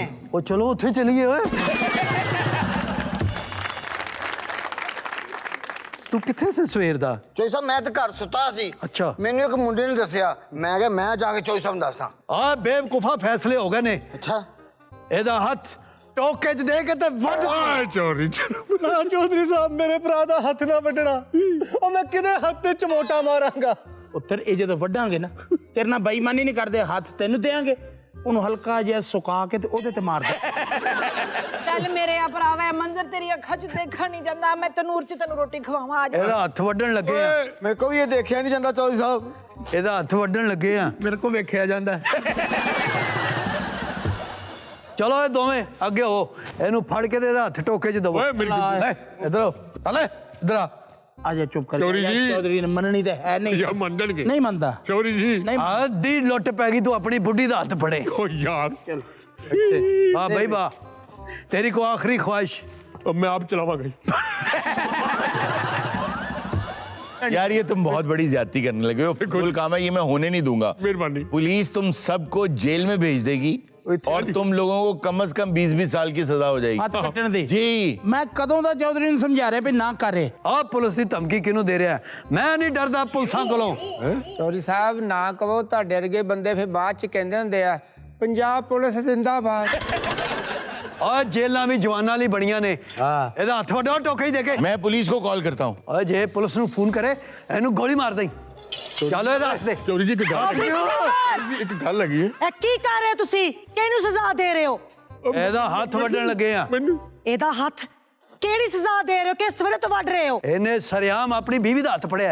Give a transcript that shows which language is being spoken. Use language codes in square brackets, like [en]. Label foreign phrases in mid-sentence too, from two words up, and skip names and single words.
[pa] ਉਹ ਚਲੋ ਉੱਥੇ ਚਲੀਏ ਓਏ ਤੂੰ ਕਿੱਥੇ ਸੀ ਸਵੇਰ ਦਾ ਚੌਧਰੀ ਸਾਹਿਬ ਮੈਂ ਤਾਂ ਘਰ ਸੁੱਤਾ ਸੀ ਅੱਛਾ। ਮੈਨੂੰ ਇੱਕ ਮੁੰਡੇ ਨੇ ਦੱਸਿਆ ਮੈਂ ਕਿਹਾ ਮੈਂ ਜਾ ਕੇ ਚੌਧਰੀ ਸਾਹਿਬ ਨੂੰ ਦੱਸਦਾ ਆ ਬੇਵਕੂਫਾ ਫੈਸਲੇ ਹੋ ਗਏ ਨੇ ਅੱਛਾ ਇਹਦਾ ਹੱਥ ਟੋਕੇ 'ਚ ਦੇ ਕੇ ਤੇ ਵੱਢ ਓਏ ਚੋਰੀ ਨਾ ਚੌਧਰੀ ਸਾਹਬ ਮੇਰੇ ਭਰਾ ਦਾ ਹੱਥ ਨਾ ਵੱਢਣਾ ਓ ਮੈਂ ਕਿਦੇ ਹੱਥ ਤੇ ਚਮੋਟਾ ਮਾਰਾਂਗਾ ਉੱਤਰ ਇਹ ਜਦੋਂ ਵੱਢਾਂਗੇ ਨਾ ਤੇਰੇ ਨਾਲ ਬੇਈਮਾਨੀ ਨਹੀਂ ਕਰਦੇ ਹੱਥ ਤੈਨੂੰ ਦੇਾਂਗੇ ਉਹਨੂੰ ਹਲਕਾ ਜਿਹਾ ਸੁਕਾ ਕੇ ਤੇ ਉਹਦੇ ਤੇ ਮਾਰ ਦੇ ਚੱਲ ਮੇਰੇ ਆ ਭਰਾਵਾ ਮੰਜ਼ਰ ਤੇਰੀ ਅੱਖਾਂ 'ਚ ਦੇਖਣ ਨਹੀਂ ਜਾਂਦਾ ਮੈਂ ਤਨੂਰ 'ਚ ਤੈਨੂੰ ਰੋਟੀ ਖਵਾਵਾਂ ਆ ਜਾ ਇਹਦਾ ਹੱਥ ਵੱਢਣ ਲੱਗੇ ਆ ਮੇਰੇ ਕੋ ਵੀ ਇਹ ਦੇਖਿਆ ਨਹੀਂ ਜਾਂਦਾ ਚੌਧਰੀ ਸਾਹਿਬ ਇਹਦਾ ਹੱਥ ਵੱਢਣ ਲੱਗੇ ਆ ਮੇਰੇ ਕੋ ਵੇਖਿਆ ਜਾਂਦਾ ਚਲੋ ਇਹ ਦੋਵੇਂ ਅੱਗੇ ਹੋ ਇਹਨੂੰ ਫੜ ਕੇ ਤੇ ਇਹਦਾ ਹੱਥ ਟੋਕੇ 'ਚ ਦਵੋ ਓਏ ਮੇਰੀ ਇਧਰ ਹੋ ਹਲੇ ਇਧਰ ਆ ਆ ਜਾ ਚੁੱਪ ਕਰ ਚੌਧਰੀ ਜੀ। ਚੌਧਰੀ ਨੇ ਮੰਨਣੀ ਤੇ ਹੈ ਨਹੀਂ ਯਾਰ ਮੰਨ ਜਾਣਗੇ ਨਹੀਂ ਮੰਨਦਾ ਚੋਰੀ ਜੀ ਨਹੀਂ ਆਦੀ ਲੁੱਟ ਪੈ ਗਈ ਤੂੰ ਆਪਣੀ ਬੁੱਢੀ ਦਾ ਹੱਥ ਫੜੇ ਓ ਯਾਰ [hi] हाँ भाई वाह तेरी को आखिरी ख्वाहिश अब मैं आप चलावांगा यार ये तुम बहुत बड़ी ज्यादती करने लगे हो फुल काम है ये मैं होने नहीं दूंगा मेहरबानी पुलिस तुम सबको जेल में भेज देगी और तुम लोगों को कम से कम 20-20 साल की सजा हो जाएगी [pa] ਹੱਥ ਕੱਟਣ ਦੀ [hi] जी [pa] ਮੈਂ ਕਦੋਂ ਦਾ ਚੌਧਰੀ ਨੂੰ ਸਮਝਾ ਰਿਹਾ ਵੀ ਨਾ ਕਰੇ ਆ ਪੁਲਿਸ ਦੀ ਧਮਕੀ ਕਿਨੂੰ ਦੇ ਰਿਹਾ ਹੈ ਮੈਂ ਨਹੀਂ ਡਰਦਾ ਪੁਲਿਸਾਂ ਕੋਲੋਂ ਚੌਧਰੀ ਸਾਹਿਬ ਨਾ ਕਹੋ ਤੁਹਾਡੇ ਵਰਗੇ ਬੰਦੇ ਫਿਰ ਬਾਅਦ ਚ ਕਹਿੰਦੇ ਹੁੰਦੇ ਆ ਪੰਜਾਬ ਪੁਲਿਸ ਜ਼ਿੰਦਾਬਾਦ ਆ ਜੇਲ੍ਹਾਂ ਭੀ ਜਵਾਨਾਂ ਲਈ ਬਣੀਆਂ ਨੇ ਇਹਦਾ ਹੱਥ ਵੱਢੋ ਟੋਕੇ ਹੀ ਦੇ ਕੇ [hi] मैं पुलिस को कॉल करता हूँ [pa] ਓਏ ਜੇ ਪੁਲਿਸ ਨੂੰ ਫੋਨ ਕਰੇ ਇਹਨੂੰ ਗੋਲੀ ਮਾਰ ਦੇਈ ਚਲੋ ਇਹਦਾ ਹੱਥ ਦੇ ਚੋਰੀ ਜੀ ਇੱਕ ਗੱਲ ਹੈਗੀ ਹੈ ਇਹ ਕੀ ਕਰ ਰਹੇ ਹੋ ਤੁਸੀਂ ਕਿਹਨੂੰ ਸਜ਼ਾ ਦੇ ਰਹੇ ਹੋ ਇਹਦਾ ਹੱਥ ਵੱਢਣ ਲੱਗੇ ਆ ਮੈਨੂੰ ਇਹਦਾ ਹੱਥ ਕਿਹੜੀ ਸਜ਼ਾ ਦੇ ਰਹੇ ਹੋ ਕਿਸ ਵੇਲੇ ਤੋਂ ਵੱਢ ਰਹੇ ਹੋ ਇਹਨੇ ਸਰਿਆਮ ਆਪਣੀ ਬੀਵੀ ਦਾ ਹੱਥ ਫੜਿਆ